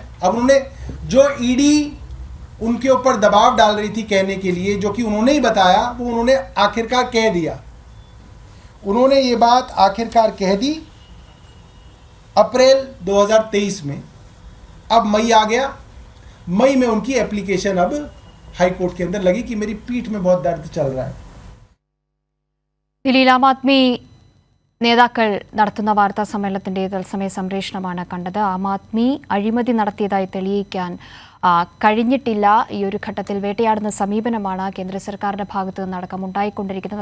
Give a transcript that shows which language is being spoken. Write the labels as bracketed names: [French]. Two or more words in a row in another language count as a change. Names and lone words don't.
[Hindi] अब उन्होंने जो ईडी उनके ऊपर दबाव डाल रही थी कहने के लिए, जो कि उन्होंने ही बताया, वो उन्होंने आखिरकार कह दिया। उन्होंने ये बात आखिरकार कह दी अप्रैल 2023 में। अब मई आ गया। मई में उनकी एप्लीकेशन अब [English] High Court [Hindi] के अंदर लगी कि मेरी पीठ में बहुत दर्द चल रहा है। [Malayalam] ദില്ലിയിൽ ആം ആദ്മി നേതാക്കൾ നടത്തുന്ന വാർത്താ സമ്മേളനത്തിന്റെ തത്സമയ സംപ്രേഷണമാണ് കണ്ടത്. ആം ആദ്മി അഴിമതി നടത്തിയതായി തെളിയിക്കാൻ കഴിഞ്ഞിട്ടില്ല. ഈ ഒരു ഘട്ടത്തിൽ വേട്ടയാടുന്ന സമീപനമാണ് കേന്ദ്ര സർക്കാരിന്റെ ഭാഗത്തു നിന്നടക്കം ഉണ്ടായിക്കൊണ്ടിരിക്കുന്നത്.